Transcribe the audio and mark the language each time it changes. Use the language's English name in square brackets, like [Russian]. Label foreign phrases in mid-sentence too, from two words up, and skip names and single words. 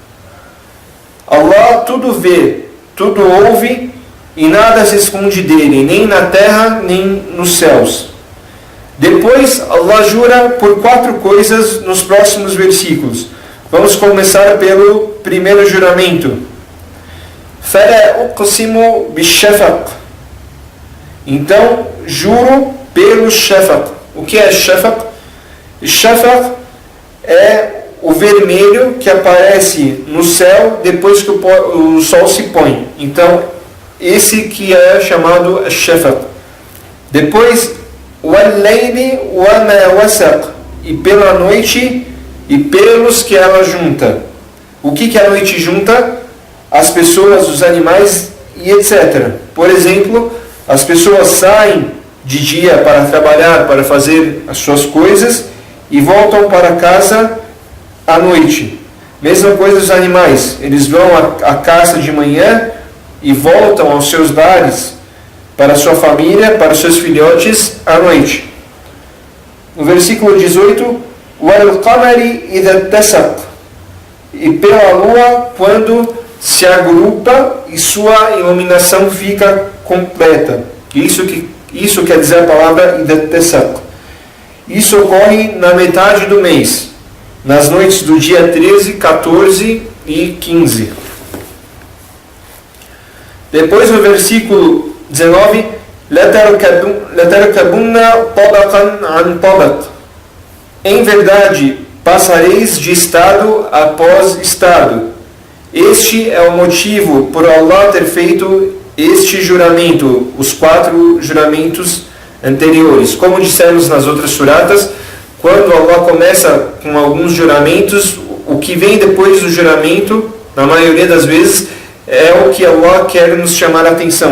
[Portuguese] Allah tudo vê, tudo ouve, e nada se esconde dele, nem na terra, nem nos céus. Depois, Allah jura por 4 coisas nos próximos versículos. Vamos começar pelo primeiro juramento. [Arabic] فَلَا أُقْسِمُ بِالشَّفَقِ, [Portuguese] então, juro pelo shafaq. O que é shafaq? Shafaq é o vermelho que aparece no céu depois que o sol se põe. Então, esse que é chamado shafaq. Depois, [Arabic] وَاللَّيْلِ وَمَا وَسَقَ, [Portuguese] e pela noite e pelos que ela junta. O que a noite junta? As pessoas, os animais e etc. Por exemplo, as pessoas saem de dia para trabalhar, para fazer as suas coisas, e voltam para casa à noite. Mesma coisa os animais. Eles vão à caça de manhã e voltam aos seus lares, para a sua família, para os seus filhotes, à noite. No versículo 18, [Arabic] وَالْقَمَرِ إِذَا اتَّسَقَ, [Portuguese] e pela lua quando se agrupa e sua iluminação fica completa. Isso quer dizer a palavra idattesaq. Isso ocorre na metade do mês, nas noites do dia 13, 14 e 15. Depois no versículo 19, [Arabic] لَتَرْكَبُنَّ طَبَقًا عَنْ طَبَقٍ, [Portuguese] em verdade passareis de estado após estado. Este é o motivo por Allah ter feito este juramento, os 4 juramentos anteriores. Como dissemos nas outras suratas, quando Allah começa com alguns juramentos, o que vem depois do juramento, na maioria das vezes, é o que Allah quer nos chamar a atenção.